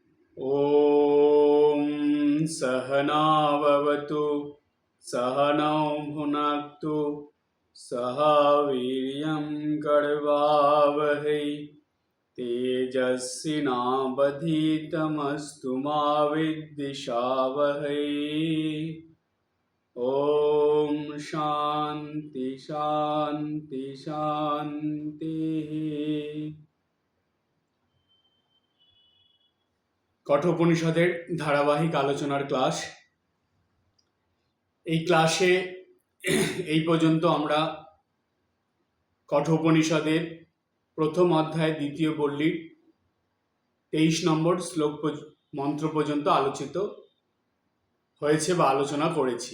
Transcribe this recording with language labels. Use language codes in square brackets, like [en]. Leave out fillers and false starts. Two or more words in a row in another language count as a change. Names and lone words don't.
[sa] ॐ सहनाववतु सहनौ भुनक्तु सह वीर्यं करवावहै तेजस्विनावधीतमस्तु मा विद्विषावहै। ॐ शान्ति शान्ति शान्तिः। [bn] কঠোপনিষদের ধারাবাহিক আলোচনার ক্লাস। এই ক্লাসে এই পর্যন্ত আমরা কঠোপনিষদের প্রথম অধ্যায় দ্বিতীয় পল্লীর 23 নম্বর শ্লোক মন্ত্র পর্যন্ত আলোচিত হয়েছে বা আলোচনা করেছি।